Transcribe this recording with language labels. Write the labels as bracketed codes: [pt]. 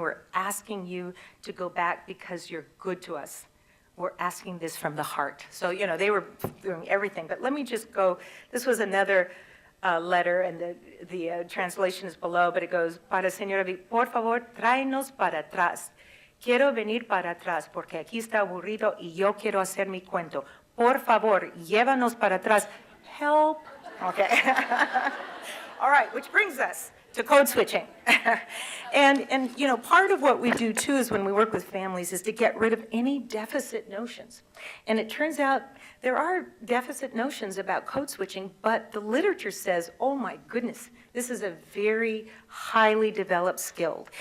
[en] We're asking you to go back because you're good to us. We're asking this from the heart. So, they were doing everything. But let me just go. This was another letter, and the translation is below, but it goes, [es] para señora B, por favor, tráenos para atrás. Quiero venir para atrás porque aquí está aburrido y yo quiero hacer mi cuento. Por favor, llévanos para atrás. [en] Help. Okay. All right, which brings us to code switching. and you know, part of what we do too is when we work with families is to get rid of any deficit notions. And it turns out there are deficit notions about code switching, but the literature says, oh my goodness, this is a very highly developed skill.